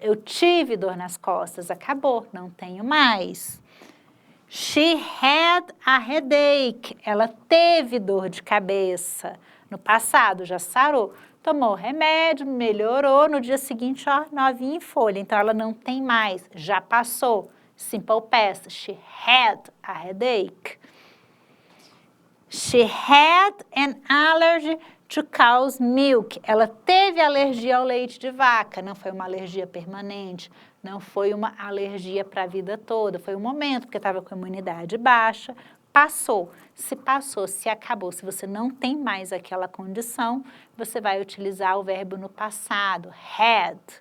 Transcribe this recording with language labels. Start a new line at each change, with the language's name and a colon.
Portuguese: Eu tive dor nas costas, acabou, não tenho mais.
English: She had a headache.
Portuguese: Ela teve dor de cabeça. No passado, já sarou. Tomou remédio, melhorou. No dia seguinte, ó, novinha em folha. Então, ela não tem mais, já passou.
English: Simple past. She had a headache. She had an allergy to cow's milk.
Portuguese: Ela teve alergia ao leite de vaca, não foi uma alergia permanente, não foi uma alergia para a vida toda, foi um momento, porque estava com a imunidade baixa, passou. Se passou, se acabou, se você não tem mais aquela condição, você vai utilizar o verbo no passado, had.